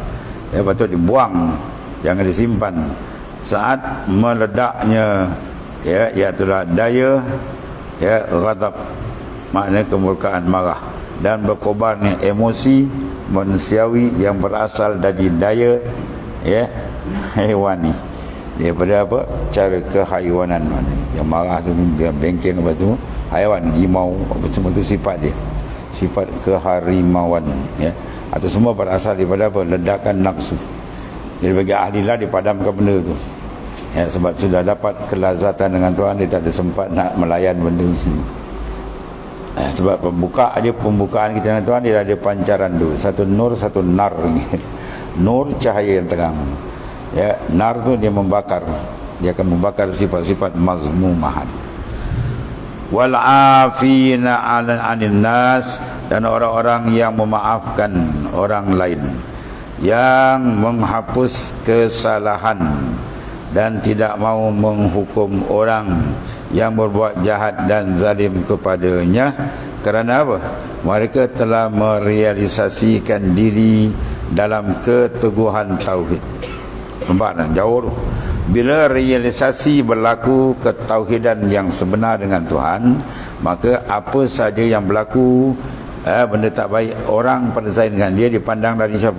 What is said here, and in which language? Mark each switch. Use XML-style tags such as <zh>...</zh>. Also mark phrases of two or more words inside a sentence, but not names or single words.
<ms>Patut dibuang, jangan disimpan. Saat meledaknya itulah daya ghadab, makna kemurkaan, marah, dan berkobarnya emosi manusiawi yang berasal dari daya haiwani, daripada apa? Cara kehaiwanan. Yang marah tu, dia bengkeng apa tu, haiwan, rimau, apa semua tu sifat dia, sifat keharimauan. Atau semua berasal daripada apa? Ledakan nafsu. Jadi bagi ahli lah dipadamkan benda tu. Sebab sudah dapat kelazatan dengan Tuhan, dia tak ada sempat nak melayan benda ni. Sebab pembukaan kita dengan Tuhan, dia ada pancaran tu, satu nur, satu nar. Nur cahaya yang terang, nar tu dia membakar, dia akan membakar sifat-sifat mazmumahan.</ms> <ar>Wal afina 'anil nas,</ar> <ms>dan orang-orang yang memaafkan orang lain, yang menghapus kesalahan dan tidak mau menghukum orang yang berbuat jahat dan zalim kepadanya. Kerana apa? Mereka telah merealisasikan diri dalam keteguhan tauhid. Nampak tak? Jauh tu. Bila realisasi berlaku ketauhidan yang sebenar dengan Tuhan, maka apa saja yang berlaku, benda tak baik, orang pada zain dengan dia, dipandang dari siapa?</ms>